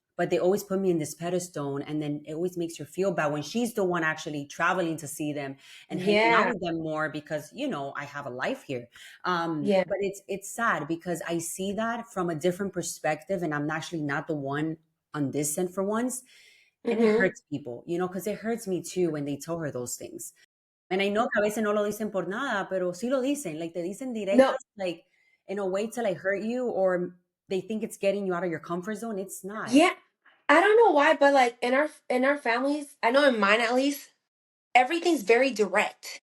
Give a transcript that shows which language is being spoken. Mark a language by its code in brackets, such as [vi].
[en] but they always put me in this pedestal, and then it always makes her feel bad when she's the one actually traveling to see them and hanging out Yeah. with them more because I have a life here. Yeah. But it's sad because I see that from a different perspective, and I'm actually not the one on this end for once, and it Mm-hmm. hurts people, because it hurts me too when they tell her those things. And I know [es] que a veces no lo dicen por nada, pero sí lo dicen, like te dicen [en] No. [es] directas, [en] like in a way to like hurt you, or they think it's getting you out of your comfort zone. It's not. Yeah. I don't know why, but like in our families, I know in mine at least, everything's very direct.